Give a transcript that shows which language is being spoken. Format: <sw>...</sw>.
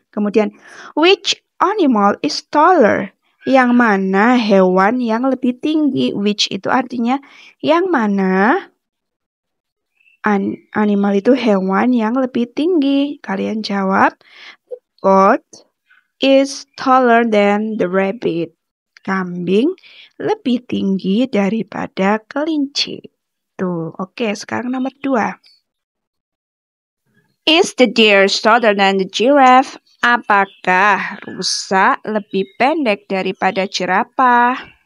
<id>Kemudian,</id> <en>which animal is taller?</en> <id>Yang mana hewan yang lebih tinggi? Which itu artinya yang mana? Animal itu hewan yang lebih tinggi. Kalian jawab,</id> <en>goat is taller than the rabbit.</en> <id>Kambing lebih tinggi daripada kelinci. Tuh, oke, sekarang nomor 2.</id> <en>Is the deer shorter than the giraffe?</en> <id>Apakah rusa lebih pendek daripada jerapah?</id>